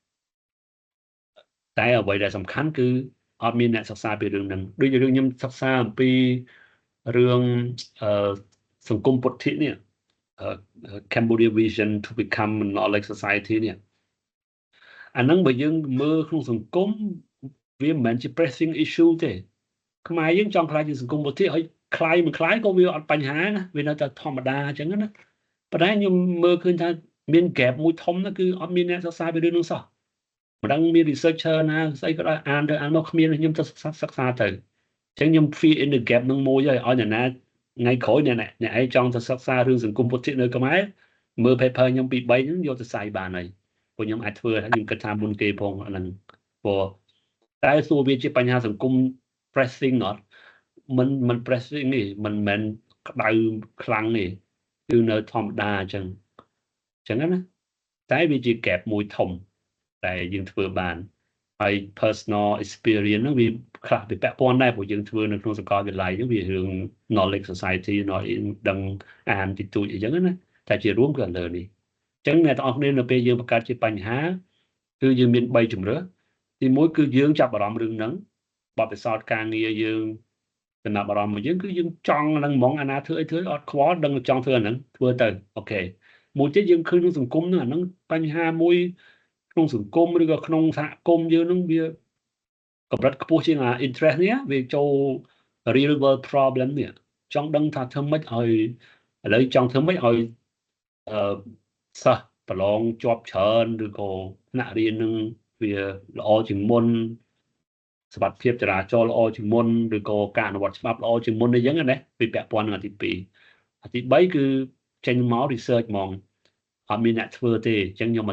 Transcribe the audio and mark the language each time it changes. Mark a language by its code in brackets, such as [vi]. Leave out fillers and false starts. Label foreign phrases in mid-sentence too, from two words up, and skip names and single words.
[km] តែអ្វីដែលសំខាន់គឺអត់មានអ្នកសិក្សាពីរឿងហ្នឹងដូចរឿងខ្ញុំសិក្សាអំពីរឿងសង្គមពុទ្ធិនេះ [en] Cambodia Vision to Become a Knowledge Society [km] នេះអាហ្នឹងបើយើងមើលក្នុងសង្គមវាមិនមែនជា [en] pressing issue [km] ទេខ្មែរយើងចង់ខ្លាចជាសង្គមពុទ្ធិឲ្យខ្លាយមិនខ្លាយក៏វាអត់បញ្ហាណាវានៅតែធម្មតាអញ្ចឹងណាប៉ុន្តែខ្ញុំមើលឃើញថាមាន gap មួយធំណាគឺអត់មានអ្នកសិក្សាពីរឿងនោះសោះមិនដឹងមាន researcher ណាស្អីក៏ដោយអានទៅអានមកគ្មានខ្ញុំទៅសិក្សាទៅអញ្ចឹងខ្ញុំ [en] fill in the gap [km] នឹងមួយហើយឲ្យអ្នកណាថ្ងៃក្រោយអ្នកឯងចង់ទៅសិក្សារឿង សង្គមពុទ្ធិនៅខ្មែរមើល paper ខ្ញុំពី3ហ្នឹងយកទៅផ្សាយបានហើយព្រោះខ្ញុំអាចធ្វើខ្ញុំគិតថា មុនគេផងអាហ្នឹងព្រោះតែសួរវាជាបញ្ហាសង្គម pressing អត់មិន pressing នេះមិនមែនក្តៅខ្លាំងទេគឺនៅធម្មតាអញ្ចឹងណាតែវាជា gap មួយធំតែយើងធ្វើបានហើយ [en] personal experience [km] ហ្នឹងវាខ្លះវាពាក់ព័ន្ធដែរព្រោះយើងធ្វើនៅក្នុងសាកលវិទ្យាល័យហ្នឹងវារឿង [en] knowledge society [km] ដឹងអានទីទួចអីចឹងណាតែជា រួមគឺលើនេះអញ្ចឹងអ្នកទាំងអស់គ្នានៅពេលយើងបង្កើតជាបញ្ហាគឺយើងមាន3ជំរើសទី1គឺយើងចាប់អារម្មណ៍រឿងហ្នឹងបទពិសោធន៍ការងារយើងចំណាប់អារម្មណ៍របស់យើងគឺយើងចង់ហ្នឹងហ្មងអាណាធ្វើអីធ្វើអត់ខ្វល់ដឹងចង់ធ្វើអាហ្នឹងធ្វើទៅអូខេមួយទៀតយើងឃើញក្នុងសង្គមហ្នឹងអាហ្នឹងបញ្ហាមួយក្នុងស ង្គមឬក៏ក្នុងសហគមន៍យើងហ្នឹងវាកម្រិតខ្ពស់ជាងអា interest នេះវាចូល [en] real world problem [km] នេះចង់ដឹងថាធ្វើម៉េចឲ្យឥឡូវចង់ធ្វើម៉េចឲ្យសិស្សប្រឡងជាប់ច្រើនឬក៏ថ្នាក់រៀននឹងវាល្អជាងមុ នសមត្ថភាពចរាចរណ៍ល្អជាងមុនឬក៏ការអនុវត្តច្បាប់ល្អជាងមុនអីចឹងណាវាពាក់ព័ន្ធនឹងអាទី2អាទី3គឺចេញមក research ហ្មងអត់មានអ្នកធ្វើទេអញ្ចឹងខ្ញុំមក